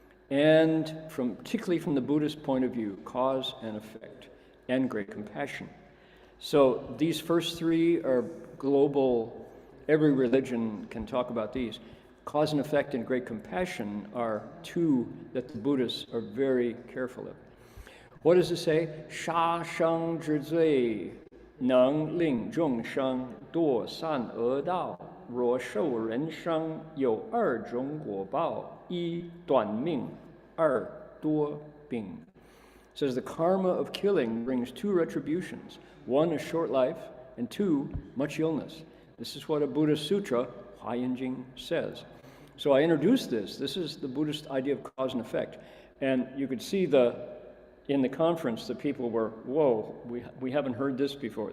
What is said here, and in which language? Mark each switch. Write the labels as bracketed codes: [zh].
[en] And particularly from the Buddhist point of view, cause and effect, and great compassion. So these first 3 are global. Every religion can talk about these. Cause and effect and great compassion are 2 that the Buddhists are very careful of. What does it say? [zh] 杀生之罪能令众生堕善恶道，若受人生有2种果报：1短命，2多病. [en] Says the karma of killing brings 2 retributions. 1 is short life, and 2, much illness. This is what a Buddhist sutra, Huayan Jing, says. So I introduced this. This is the Buddhist idea of cause and effect. And you could see in the conference, the people were, whoa, we haven't heard this before.